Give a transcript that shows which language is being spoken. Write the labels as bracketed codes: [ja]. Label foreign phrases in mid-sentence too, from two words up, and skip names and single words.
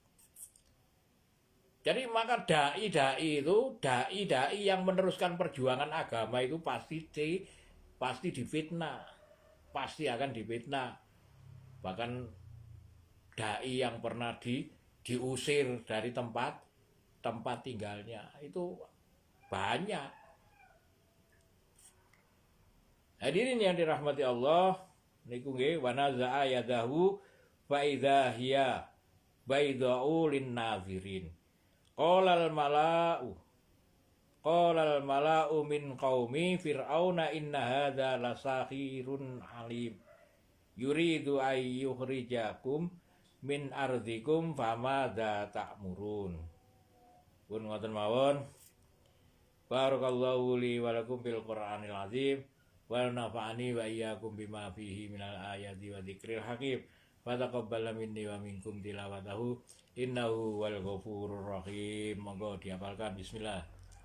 [id] Jadi maka dai yang meneruskan perjuangan agama itu pasti difitnah, pasti akan difitnah. Bahkan dai yang pernah diusir dari tempat tinggalnya itu banyak. Hadirin yang dirahmati Allah, [jv] niku nggih [ar] ونزع يده فإذا هي بيضاء للناظرين. قال الملأ من قوم فرعون إن هذا لساحر عليم. يريد أن يخرجكم من أرضكم فماذا تأمرون. [jv] Pun ngoten mawon. [ar] بارك الله لي ولكم بالقرآن العظيم. ونفعني وإياكم بما فيه من الآيات والذكر الحكيم. وتقبل مني ومنكم تلاوته إنه هو الغفور الرحيم. [jv] Monggo dihafalkan bismillah.